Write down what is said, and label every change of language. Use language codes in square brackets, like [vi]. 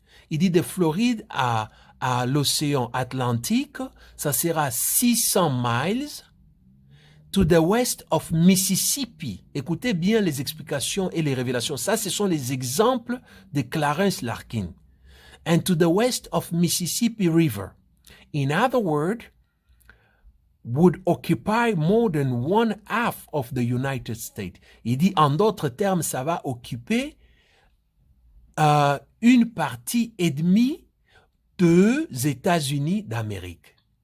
[fr] Il dit de Floride à l'océan Atlantique, ça sera 600 miles. [en] To the west of Mississippi. [fr] Écoutez bien les explications et les révélations. Ça, ce sont les exemples de Clarence Larkin. [en] And to the west of Mississippi River. In other words, would occupy more than 1/2 of the United States. [fr] Il dit, en d'autres termes, ça va occuper une partie et demie des États-Unis d'Amérique.